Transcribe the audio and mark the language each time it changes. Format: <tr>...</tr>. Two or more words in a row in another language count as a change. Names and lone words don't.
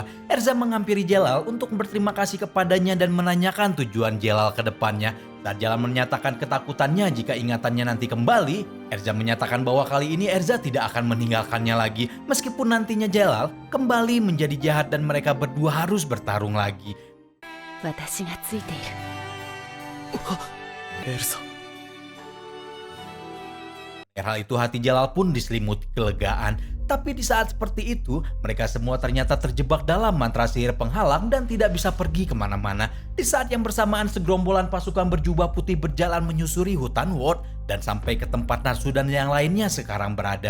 <id>Erza menghampiri Jalal untuk berterima kasih kepadanya dan menanyakan tujuan Jalal ke depannya. Saat Jalal menyatakan ketakutannya jika ingatannya nanti kembali, Erza menyatakan bahwa kali ini Erza tidak akan meninggalkannya lagi. Meskipun nantinya Jalal kembali menjadi jahat dan mereka berdua harus bertarung lagi.</id> <ja>私がついている。エルサ。</ja> <id>Hal itu hati Jalal pun diselimuti kelegaan. Tapi di saat seperti itu, mereka semua ternyata terjebak dalam mantra sihir penghalang dan tidak bisa pergi kemana-mana. Di saat yang bersamaan, segerombolan pasukan berjubah putih berjalan menyusuri hutan Ward dan sampai ke tempat Natsu dan yang lainnya sekarang berada.</id>